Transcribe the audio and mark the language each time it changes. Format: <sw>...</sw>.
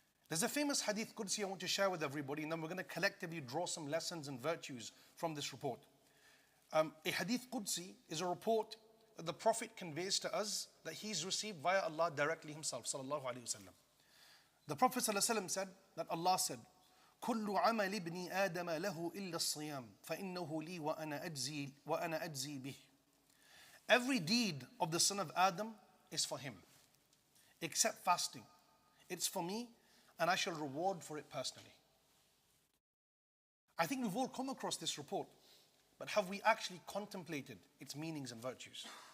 <en>There's a famous hadith Qudsi I want to share with everybody, and then we're going to collectively draw some lessons and virtues from this report. A hadith Qudsi is a report that the Prophet conveys to us that he's received via Allah directly himself, sallallahu alayhi wasallam. The Prophet sallallahu alayhi wasallam said that Allah said,</en> <ar>كل عمل ابن آدم له إلا الصيام فإنه لي وأنا أجزي به.</ar> <en>Every deed of the son of Adam is for him, except fasting. It's for me, and I shall reward for it personally. I think we've all come across this report, but have we actually contemplated its meanings and virtues?</en>